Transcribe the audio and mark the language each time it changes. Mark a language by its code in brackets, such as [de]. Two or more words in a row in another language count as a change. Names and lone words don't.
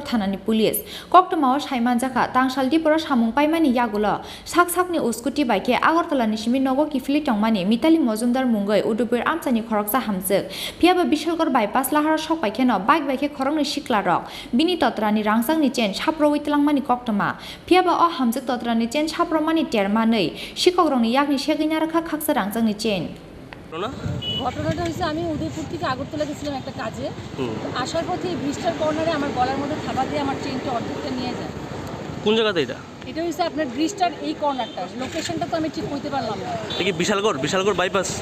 [trp] थानानि पुलिस कक्टमाओ साइमानजाखा तांशाल दिपर सामुं पाइमानि यागुल साक साकनि उस्कुटि बाइके आगरतलानि सिमि नगो किफिलि टंमानि मिताली मजुमदार मुंगै उदयपुर आमचानि खरकसा हामजोग फियाबा बिशालगढ़ बाईपास लाहार सकपाइकेन बाइक बाइके खरंनि सिक्ला रक बिनि तत्रानि रांजोंनि चेन साप्रवै तलांमानि कक्टमा फियाबा अ हामजोग तत्रानि चेन साप्रमानि तेरमानै शिकौरंनि यागनि सेगिना रखा खाकसा रांजोंनि चेन [bn] ঘটনাটা হচ্ছে আমি উদয়পুর থেকে আগরতলা গেছিলাম একটা কাজে আসার পথে ব্রিজটার কর্নারে আমার গলার মধ্যে থাবা দিয়ে আমার চেনটা অর্ধেকটা নিয়ে যায়। কোন জায়গাতে এটা? এটা হচ্ছে আপনার ব্রিজটার এই কর্নারটা, লোকেশনটা তো আমি ঠিক কইতে পারলাম না। এটা কি বিশালগড় বাইপাসে?